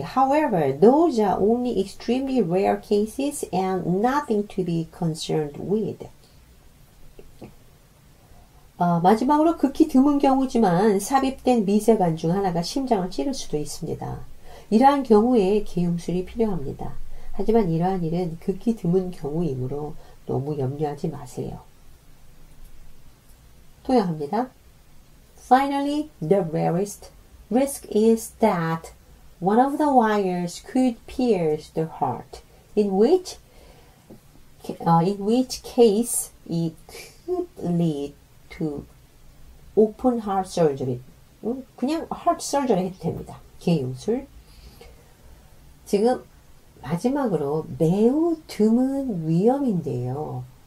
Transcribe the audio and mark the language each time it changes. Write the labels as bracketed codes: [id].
[en] However, those are only extremely rare cases and nothing to be concerned with. [ko] 마지막으로 극히 드문 경우지만 삽입된 미세관 중 하나가 심장을 찌를 수도 있습니다. 이러한 경우에 개용술이 필요합니다. 하지만 이러한 일은 극히 드문 경우이므로 너무 염려하지 마세요. 통역합니다. [en] Finally, the rarest risk is that one of the wires could pierce the heart, in which case it could lead to open heart surgery. [ko] 그냥 heart surgery 해도 됩니다. 개용술. 지금 마지막으로 매우 드문 위험인데요.